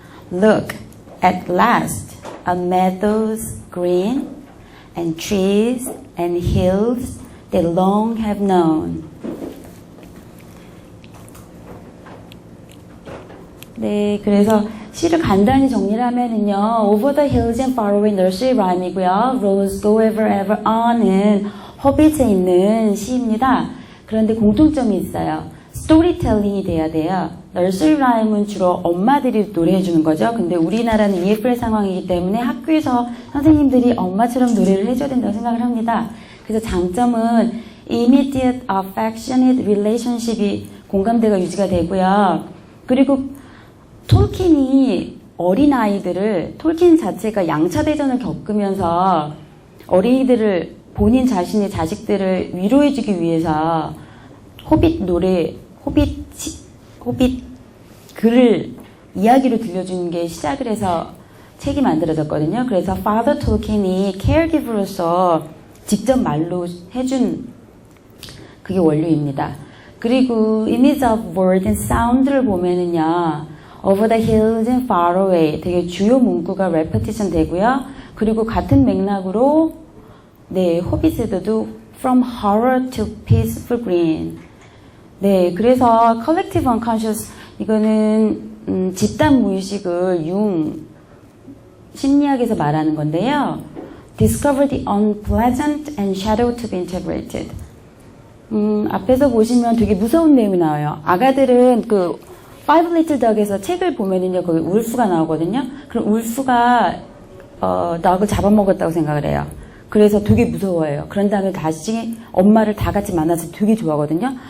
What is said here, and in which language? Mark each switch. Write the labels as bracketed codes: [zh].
[en] Look, at last, a meadows green, and trees and hills they long have known. [ko] 네, 그래서 시를 간단히 정리를 하면은요, [en] Over the hills and far away nursery rhyme [ko] 이고요. [en] Roads go ever ever on [ko] 은 허빗에 있는 시입니다. 그런데 공통점이 있어요. 스토리텔링이 돼야 돼요. nursery rhyme은 주로 엄마들이 노래해 주는 거죠. 근데 우리나라는 EFL 상황이기 때문에 학교에서 선생님들이 엄마처럼 노래를 해줘야 된다고 생각을 합니다. 그래서 장점은 [en] immediate affectionate relationship [ko] 이 공감대가 유지가 되고요. 그리고 톨킨이 어린아이들을, 톨킨 자체가 양차대전을 겪으면서 어린이들을, 본인 자신의 자식들을 위로해주기 위해서 호빗 노래, 호빗 글을 이야기로 들려주는 게 시작을 해서 책이 만들어졌거든요. 그래서 Father 톨킨이 caregiver로서 직접 말로 해준 그게 원료입니다. 그리고 [en] image of word and sound [ko] 를 보면은요, [en] over the hills and far away [ko] 되게 주요 문구가 repetition 되고요. 그리고 같은 맥락으로 네, 호빗에도 [en] from horror to peaceful green. [ko] 네, 그래서 [en] collective unconscious [ko] 이거는 집단 무의식을 융 심리학에서 말하는 건데요. [en] discover the unpleasant and shadow to be integrated. [ko] 앞에서 보시면 되게 무서운 내용이 나와요. 아가들은 그 Five Little Dog에서 책을 보면은요, 거기 울프가 나오거든요. 그럼 울프가 닭을 잡아먹었다고 생각을 해요. 그래서 되게 무서워해요. 그런 다음에 다시 엄마를 다 같이 만나서 되게 좋아하거든요.